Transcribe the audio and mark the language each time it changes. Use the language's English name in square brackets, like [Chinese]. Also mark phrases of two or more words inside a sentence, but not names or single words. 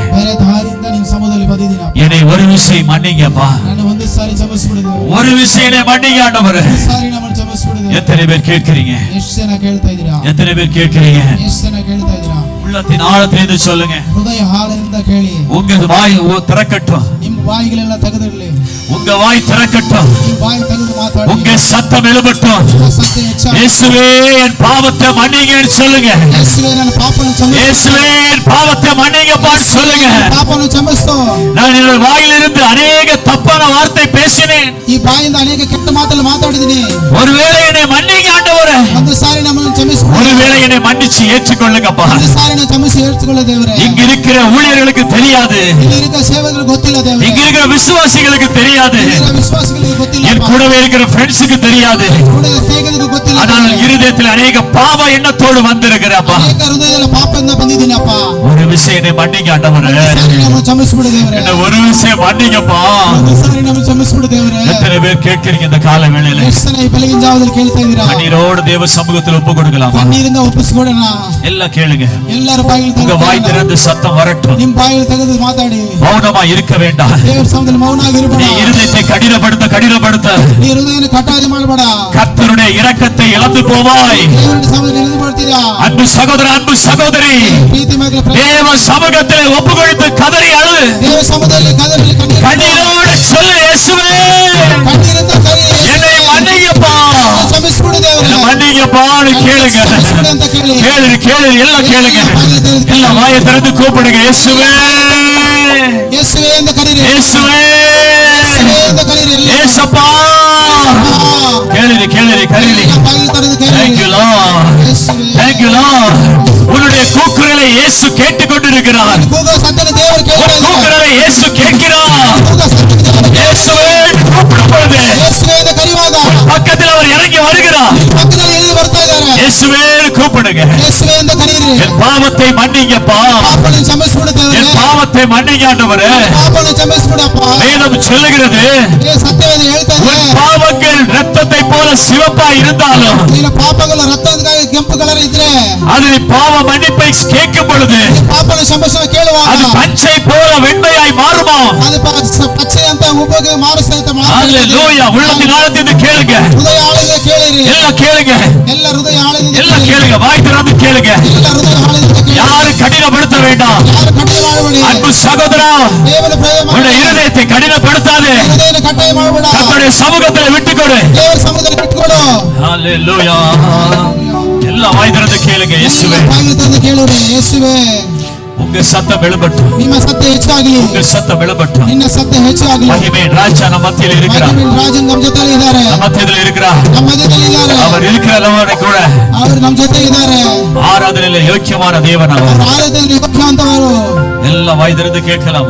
[Tamil] என்னை ஒரு விசை மன்னிங்கப்பா, ஒரு விசையை மன்னிங்க ஆண்டவரே. எத்தனை பேர் கேட்கிறீங்க? எத்தனை பேர் கேட்கிறீங்க? உள்ளத்தின் ஆழத்திலிருந்து சொல்லுங்க. உங்க வாய் திறக்கட்டும். [Kannada] ಬಾಯಿಗಳೆಲ್ಲ ತೆಗೆದಿರಲಿ. [Tamil] உங்க வாய் திறக்கட்டும். [Kannada] ಈ ಬಾಯಿ ತೆಗೆದು ಮಾತಾಡಿ. [Tamil] உங்க சத்தம் எழும்பட்டும். [Kannada] ಸತ್ಯ ಹೆಚ್ಚಾಗಲಿ. [Tamil] இயேசுவே என் பாவத்தை மன்னிங்கன்னு சொல்லுங்க. [Kannada] ಯೇಸುವೆ ನನ್ನ ಪಾಪವನ್ನು ಕ್ಷಮಿಸು. [Tamil] இயேசுவே என் பாவத்தை மன்னிங்கப்பான்னு சொல்லுங்க. [Kannada] ಪಾಪವನ್ನು ಕ್ಷಮಿಸು. [Tamil] நான் என்னோட வாயிலிருந்து அநேக தப்பான வார்த்தை பேசினேன். [Kannada] ಈ ಬಾಯಿಂದ ಅನೇಕ ಕೆಟ್ಟ ಮಾತನ್ನು ಮಾತಾಡಿದ್ದೀನಿ. [Tamil] ஒருவேளை என்னை மன்னிங்க ஆண்டவரே. [Kannada] ಒಂದು ಸಾರಿ ನಮ್ಮನ್ನು ಕ್ಷಮಿಸು. [Tamil] ஒருவேளை என்னை மன்னிச்சு ஏற்றுக்கொள்ளுங்கப்பா. [Kannada] ಒಂದು ಸಾರಿ ನಾನು ಕ್ಷಮಿಸಿ ಏರ್ಚಿಕೊಳ್ಳ ದೇವರೇ. [Tamil] இங்க இருக்கிற ஊழியர்களுக்கு தெரியாது. [Kannada] ಇಲ್ಲಿ ಇರುವ ಸೇವಕರಿಗೆ ಗೊತ್ತಿಲ್ಲ ದೇವರೇ. [Tamil] இங்க இருக்கிற விசுவாசிகளுக்கு தெரியாது. [Kannada] ಇಲ್ಲಿರುವ ವಿಶ್ವಾಸಿಗಳಿಗೆ ಗೊತ್ತಿಲ್ಲ. [Tamil] என் கூடவே இருக்கிற ஃப்ரெண்ட்ஸுக்கு தெரியாது. [Kannada] ಕೂಡ ಸ್ನೇಹಿತರಿಗೆ ಗೊತ್ತಿಲ್ಲ. [Tamil] ஆனால் இருதயத்தில் அநேக பாவ எண்ணத்தோடு வந்திருக்கிறப்பா. [Kannada] ಅನೇಕ ಹೃದಯದಲ್ಲಿ ಪಾಪದಿಂದ ಬಂದಿದ್ದೀನಿ ಅಪ್ಪ. [Tamil] ஒரு விஷயம் என்னை மன்னிங்க ஆண்டவரே. [Kannada] ನಮ್ಮನ್ನು ಕ್ಷಮಿಸಿಬಿಡು ದೇವರೇ. [Tamil] என்ன ஒரு விஷயம் மன்னிங்கப்பா. [Kannada] ಒಂದು ಸಾರಿ ನಮ್ಮನ್ನು ಕ್ಷಮಿಸಿಬಿಡು ದೇವರೇ. [Tamil] எத்தனை பேர் கேட்கிறீங்க இந்த கால வேளையில? [Kannada] ಎಷ್ಟು ಜನ ಈ ಬೆಳಗಿನ ಜಾವದಲ್ಲಿ ಕೇಳ್ತಾ ಇದ್ದೀರಾ? [Tamil] கண்ணீரோடு தேவ சமூகத்தில் ஒப்பு கொடுக்கலாமா? [Kannada] ಕಣ್ಣೀರಿಂದ ಒಪ್ಪಿಸಿಕೊಡೋಣ. [Tamil] எல்லாம் கேளுங்க. [Kannada] ಎಲ್ಲರೂ ಬಾಯಿಗಳು [Tamil] உங்க வாய் [Kannada] ತೆಗೆದು [Tamil] திறந்து சத்தம் வரட்டும். [Kannada] ನಿಮ್ಮ ಬಾಯಿಗಳು ತೆಗೆದು ಮಾತಾಡಿ. [Tamil] மௌனமா இருக்க வேண்டாம். [Kannada] ದೇವರ ಸಮ್ಮುಖದಲ್ಲಿ ಮೌನವಾಗಿರಬೇಡ. [Tamil] நீ இருதயத்தை கடினப்படுத்த [Kannada] ನೀ ಹೃದಯನ ಕಟಾದಿ ಮಾಡಬೇಡ. [Tamil] கர்த்தருடைய இரக்கத்தை இழந்து போவாய். [Kannada] ದೇವರ ಸಮ್ಮುಖದಲ್ಲಿ ಇಳಿದು ಮಾಡ್ತೀರಾ? [Tamil] அன்பு சகோதர, அன்பு சகோதரி, [Kannada] ಪ್ರೀತಿ ಮಗಳ [Tamil] தேவ சமூகத்திலே ஒப்பு கொடுத்து கதறி அழு. [Kannada] ದೇವರ ಸಮ್ಮುಖದಲ್ಲಿ ಕದರಿ [Tamil] கண்ணீரோடு சொல்லு, இயேசுவே [Kannada] ಕಣ್ಣೀರಿಂದ ಕರಿ. [Tamil] என்னை மன்னிங்கப்பா, [Kannada] ಕ್ಷಮಿಸಿಬಿಡು ದೇವರೇ. [Tamil] என்னை மன்னிங்கப்பான்னு கேளுங்க. [Kannada] ಅಂತ ಕೇಳಿ. [Tamil] கேளு எல்லாம் கேளுங்க. எல்லாம் வாயை திறந்து கூப்பிடுங்க. இயேசுவே [Kannada] ಯೇಸುವೆ ಎಂದು ಕರೀರಿ. [Tamil] இயேசுவே [Kannada] ಯೇಸುವೆ ಎಂದು ಕರೀರಿ. [Tamil] ஏசப்பா கேளு கரீரி. [Kannada] ಬಾಯಿಗಳು ತೆರೆದು [English] Thank [Kannada] ಕೇಳಿರಿ. [English] you Lord. [Kannada] ಯೇಸುವೆ. [English] Thank you Lord. [Tamil] உன்னுடைய கூக்குரலை இயேசு கேட்டுக்கொண்டிருக்கிறார். [Kannada] ಕೂಗೋ ಸತ್ಯನ ದೇವರು ಕೇಳ್ತಾ ಇದ್ದಾರೆ. [Tamil] கூக்குரலை இயேசு கேட்கிறார். [Kannada] ಕೂಗೋ ಸತ್ಯನ ದೇವರು [Tamil] இயேசுவே கூப்பிடும் பொழுது [Kannada] ಯೇಸುವೆ ಎಂದು ಕರೆಯುವಾಗ [Tamil] பக்கத்தில் அவர் இறங்கி வருகிறார். [Kannada] ಪಕ್ಕದಲ್ಲಿ ಇಳಿದು ಬರ್ತಾ ಇದ್ದಾರೆ. [Tamil] இயேசுவே கூப்பிடுங்க. [Kannada] ಯೇಸುವೆ ಎಂದು ಕರೀರಿ. [Tamil] என் பாவத்தை மன்னிங்கப்பா. [Kannada] ಪಾಪವನ್ನು ಕ್ಷಮಿಸಿಬಿಡು ದೇವರೇ. [Tamil] என் பாவத்தை மன்னிங்க ஆண்டவரೇ. [Kannada] ಪಾಪವನ್ನು ಕ್ಷಮಿಸಿಬಿಡಪ್ಪ. [Tamil] வேதம் சொல்லுகிறது, [Kannada] ಸತ್ಯವೇದ ಹೇಳ್ತಾ ಇದೆ. [Tamil] உன் பாவங்கள் ரத்தத்தை போல சிவப்பா இருந்தாலும் [Kannada] ನಿನ್ನ ಪಾಪಗಳು ರಕ್ತದ ಕೆಂಪು ಕಲರ್ ಇದ್ರೆ [Tamil] அது பாவ மன்னிப்பை கேட்கும் பொழுது [Kannada] ಪಾಪನ ಕ್ಷಮಿಸುವ ಕೇಳುವಾಗ [Tamil] அது பச்சை போல வெண்மையாய் மாறுமா? [Kannada] ಅದು ಪಚ್ಚೆ ಅಂತ ಉಬ್ಬಗೆ ಮಾರಿಸಂತ [Tamil] அல்லேலூயா. உள்ளத்தின் ஆழத்திலிருந்து கேளுங்க. [Kannada] ಹೃದಯ ಆಳದಿಂದ ಕೇಳಿರಿ. [Tamil] எல்லாம் கேளுங்க. [Kannada] ಎಲ್ಲ ಹೃದಯ ಆಳದಿಂದ [Tamil] எல்லாம் கேளுங்க. வாய் திறந்து கேளுங்க. [Kannada] ಎಲ್ಲ ಹೃದಯ ಆಳದಿಂದ ಕೇಳಿ. [Tamil] யாரும் கடினப்படுத்த வேண்டாம். [Kannada] ಯಾರು ಕಟ್ಟಾಯ ಮಾಡಬೇಡಿ. [Tamil] அன்பு சகோதரா, [Kannada] ದೇವರ ಪ್ರೇಮ [Tamil] உன்னுடைய இருதயத்தை கடினப்படுத்தாதே. [Kannada] ಹೃದಯನ ಕಟ್ಟಾಯ ಮಾಡಬೇಡ. [Tamil] கர்த்தருடைய சமூகத்தில் விட்டுக்கொடு. [Kannada] ದೇವರ ಸಮ್ಮುಖದಲ್ಲಿ ಬಿಟ್ಟುಕೊಡು. [Tamil] அல்லேலூயா. எல்லாம் வாய் திறந்து கேளுங்க. இயேசுவே [Kannada] ಬಾಗಿಲು ತಂದು ಕೇಳುರಿ. ಯೇಸುವೆ [Tamil] உங்க சத்தம் எழும்பட்டும். [Kannada] ನಿಮ್ಮ ಸತ್ಯ ಹೆಚ್ಚಾಗಲಿ. [Tamil] உங்க சத்தம் எழும்பட்டும். [Kannada] ನಿನ್ನ ಸತ್ಯ ಹೆಚ್ಚಾಗಲಿ. [Tamil] மகிமை ராஜா நம்ம மத்தியில் இருக்கிறார். [Kannada] ರಾಜನ್ ನಮ್ಮ ಜೊತೆಲಿ ಇದ್ದಾರೆ. [Tamil] நம்ம மத்தியில் இருக்கிறார். [Kannada] ನಮ್ಮ ಮಧ್ಯದಲ್ಲಿ ಇದ್ದಾರೆ. [Tamil] அவர் இருக்கிறவரை கூட [Kannada] ಅವರು ನಮ್ಮ ಜೊತೆ ಇದ್ದಾರೆ. [Tamil] ஆராதனையில யோக்கியமான தேவன் அவர். [Kannada] ಅವರು ಆರಾಧನೆಯಲ್ಲಿ ಯೋಗ್ಯವಂತವರು. [Tamil] எல்லாம் வாய் திறந்து கேட்கலாமா?